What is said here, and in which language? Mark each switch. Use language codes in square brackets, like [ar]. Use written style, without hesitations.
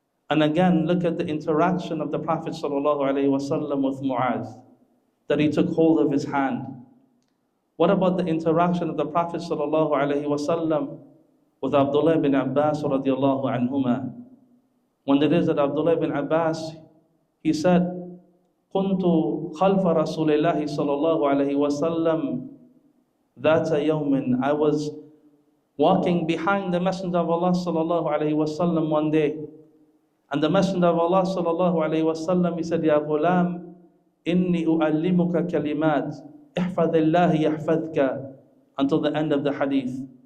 [en] And again, look at the interaction of the Prophet ﷺ with Mu'adh, that he took hold of his hand. What about the interaction of the Prophet ﷺ with Abdullah bin Abbas radiallahu anhuma? When it is that Abdullah bin Abbas, he said, [ar] كنت خلف رسول الله صلى الله عليه وسلم ذات يوم. [en] I was walking behind the Messenger of Allah [ar] صلى الله عليه وسلم [en] one day. And the Messenger of Allah [ar] صلى الله عليه وسلم, [en] he said, [ar] يا غلام إني أعلمك كلمات احفظ الله يحفظك, [en] until the end of the hadith.